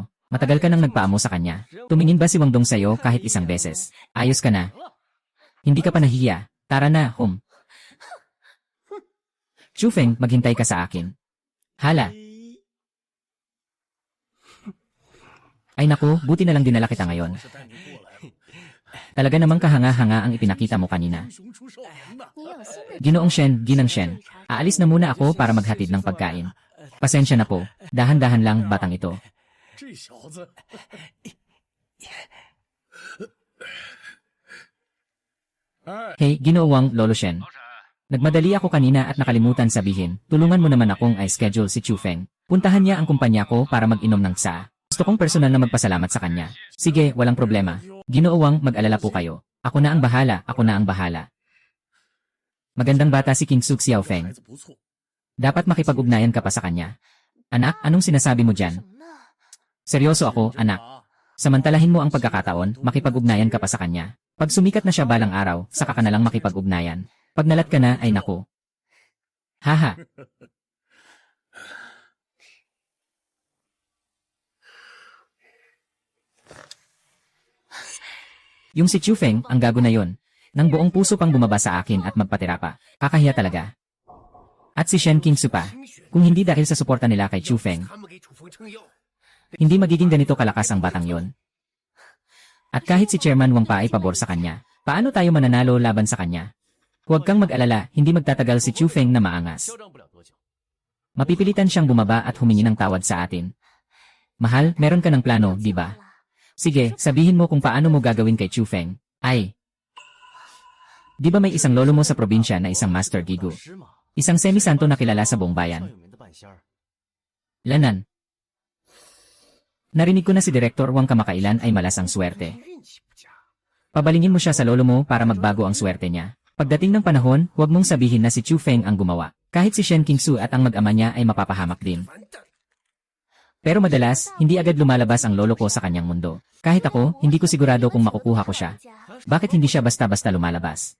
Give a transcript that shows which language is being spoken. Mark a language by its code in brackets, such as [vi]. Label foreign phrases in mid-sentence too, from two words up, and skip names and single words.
[tl] Matagal ka nang nagpaamo sa kanya. Tumingin ba si Wang Dong sa'yo kahit isang beses? Ayos ka na. Hindi ka pa nahiya. Tara na, home. Chu Feng, maghintay ka sa akin. Hala. Ay naku, buti na lang dinala kita ngayon. [zh] 是带你过来了， [tl] Talaga namang kahanga-hanga ang ipinakita mo kanina. [zh] 英雄出少年呐！你有新的 [tl] Ginoong Shen, Ginang Shen. Aalis na muna ako para maghatid ng pagkain. Pasensya na po. Dahan-dahan lang, batang ito. [zh] 这小子， [tl] Hey, Ginoong Lolo Shen. Nagmadali ako kanina at nakalimutan sabihin, tulungan mo naman akong i-schedule si Chu Feng. Puntahan niya ang kumpanya ko para mag-inom ng tsa. Gusto kong personal na magpasalamat sa kanya. Sige, walang problema. Ginoong, mag-alala po kayo. Ako na ang bahala, ako na ang bahala. Magandang bata si King Suk Xiao [zh] 孩 [tl] Feng. [zh] 子不错， [tl] Dapat makipag-ugnayan ka pa sa kanya. Anak, anong sinasabi mo dyan? [zh] 什么呢？ [tl] Seryoso ako, anak. Samantalahin mo ang pagkakataon, makipag-ugnayan ka pa sa kanya. Pag sumikat na siya balang araw, saka ka na lang makipag-ugnayan. Pag nalat ka na, ay naku. Haha. Yung si Chu Feng, ang gago na yon. Nang buong puso pang bumaba sa akin at magpatira pa. Kakahiya talaga. At si Shen King Su pa. Kung hindi dahil sa suporta nila kay Chu Feng, [zh] 他们给楚风撑腰， [tl] hindi magiging ganito kalakas ang batang yon. At kahit si Chairman Wang pa ay pabor sa kanya, paano tayo mananalo laban sa kanya? Huwag kang mag-alala, hindi magtatagal si Chu Feng na maangas. [zh] 嚣张不了多久。 [tl] Mapipilitan siyang bumaba at humingi ng tawad sa atin. Mahal, meron ka ng plano, di ba? Sige, sabihin mo kung paano mo gagawin kay Chu Feng. Ay. Di ba may isang lolo mo sa probinsya na isang Master Gigu? [zh] 师嘛， [tl] Isang semi-santo na kilala sa buong [zh] 算 [tl] bayan. [zh] 有名的半仙儿。 [tl] Lanan. Narinig ko na si Direktor Wang kamakailan ay malas ang swerte. [zh] 运气不佳。 [tl] Pabalingin mo siya sa lolo mo para magbago ang swerte niya. Pagdating ng panahon, huwag mong sabihin na si Chu Feng ang gumawa. Kahit si Shen Qingsu at ang mag-ama niya ay mapapahamak din. [zh] 完蛋！ [tl] Pero madalas, hindi agad lumalabas ang lolo ko sa kanyang mundo. Kahit ako, hindi ko sigurado kung makukuha ko siya. Bakit hindi siya basta-basta lumalabas?